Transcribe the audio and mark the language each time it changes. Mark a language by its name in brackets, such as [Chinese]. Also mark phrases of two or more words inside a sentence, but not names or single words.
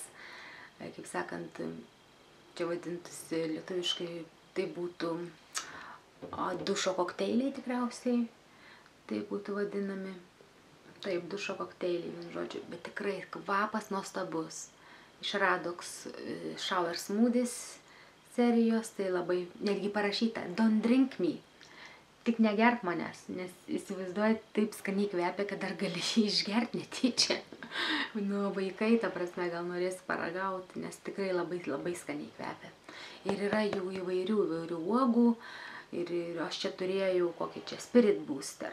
[Lithuanian] Kaip sakant, čia vadintųsi lietuviškai, tai būtų dušo kokteiliai tikriausiai, tai būtų vadinami. Taip, dušo kokteiliai, žodžiu, bet tikrai kvapas nuostabus. Iš Radox Shower Smoothies serijos, tai labai, netgi parašyta, [English] don't drink me, [Lithuanian] tik negerk manęs, nes įsivaizduojat, taip skaniai kvepia, kad dar gali jį išgerti netyčia. Vaikai, ta prasme, gal norės paragauti, nes tikrai labai skaniai kvepia. Ir yra jų įvairių uogų, ir aš čia turėjau kokį čia Spirit Booster.